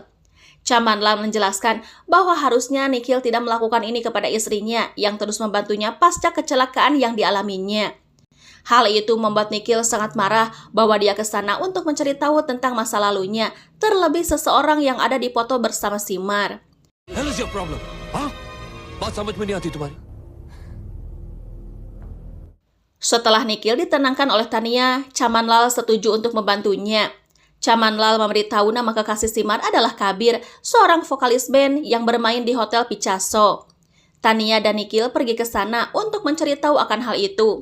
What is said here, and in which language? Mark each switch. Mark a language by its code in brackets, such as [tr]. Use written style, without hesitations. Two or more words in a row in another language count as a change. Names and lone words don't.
[id] Chamanlal menjelaskan bahwa harusnya Nikhil tidak melakukan ini kepada istrinya yang terus membantunya pasca kecelakaan yang dialaminya. Hal itu membuat Nikhil sangat marah bahwa dia ke sana untuk mencari tahu tentang masa lalunya, terlebih seseorang yang ada di foto bersama Simar. [en] Hell is your problem? [hi] हाँ? बात समझ में नहीं आती तुम्हारी? [id] Setelah Nikhil ditenangkan oleh Tania, Chamanlal setuju untuk membantunya. Chamanlal memberitahu nama kekasih Simar adalah Kabir, seorang vokalis band yang bermain di Hotel Picasso. Tania dan Nikhil pergi ke sana untuk mencari tahu akan hal itu.